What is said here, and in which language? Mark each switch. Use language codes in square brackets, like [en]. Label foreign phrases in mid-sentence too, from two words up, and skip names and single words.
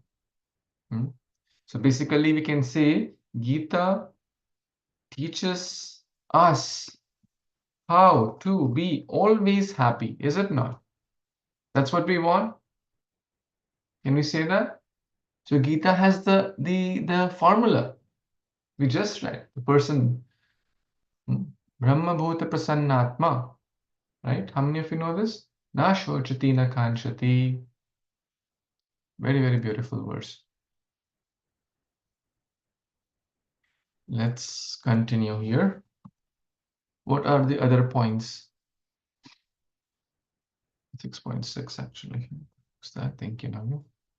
[en] So basically, we can say Gita teaches us how to be always happy, is it not? That's what we want. Can we say that? So Gita has the formula we just read. The person [sa] Brahma Bhuta Prasannatma, [en] right? How many of you know this? [sa] Na shochati na kanchati. [en] Very, very beautiful verse. Let's continue here. What are the other points? 6.6 actually. What's that? Thinking of you.